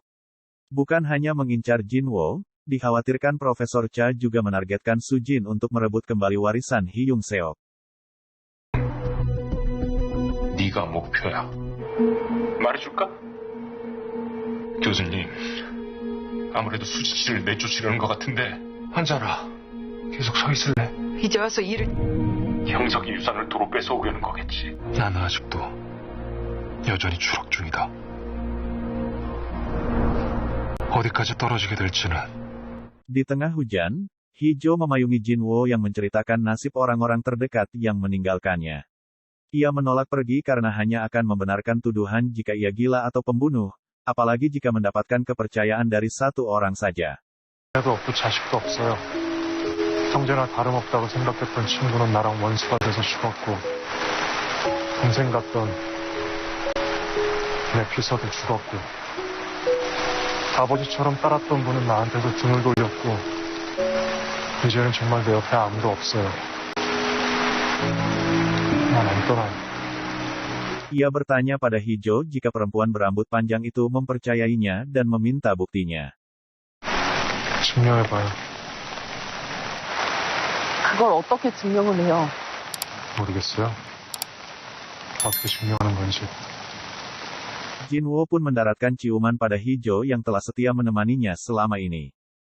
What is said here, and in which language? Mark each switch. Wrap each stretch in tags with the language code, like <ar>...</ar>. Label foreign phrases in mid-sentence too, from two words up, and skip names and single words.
<id>Bukan hanya mengincar Jinwoo, dikhawatirkan Profesor Cha juga menargetkan Sujin untuk merebut kembali warisan Hyung Seok.</id> <ko>네가 목표야. 말해줄까? 교수님, 아무래도 수지 씨를 내쫓으려는 것 같은데 환자라 계속 서 있을래? 이제 와서 일을... 형석이 유산을 도로 뺏어오려는 거겠지. 나는 아직도 여전히 추락 중이다. 어디까지 떨어지게 될지는.</ko> <id>Di tengah hujan, Hijo memayungi Jinwoo yang menceritakan nasib orang-orang terdekat yang meninggalkannya. Ia menolak pergi karena hanya akan membenarkan tuduhan jika ia gila atau pembunuh, apalagi jika mendapatkan kepercayaan dari satu orang saja.</id> <ko>애도 없고 자식도 없어요. 형제나 다름없다고 생각했던 친구는 나랑 원수가 돼서 죽었고 동생 같던 내 비서도 죽었고 아버지처럼 따랐던 분은 나한테도 등을 돌렸고 이제는 정말 내 옆에 아무도 없어요. 난 안 떠나요.</ko> <id>Ia bertanya pada Hijo jika perempuan berambut panjang itu mempercayainya dan meminta buktinya.</id> <ko>증명해봐요. 그걸 어떻게 증명을 해요? 모르겠어요. 어떻게 증명하는 건지.</ko> <id>Jinwoo pun mendaratkan ciuman pada Hijo yang telah setia menemaninya selama ini.</id>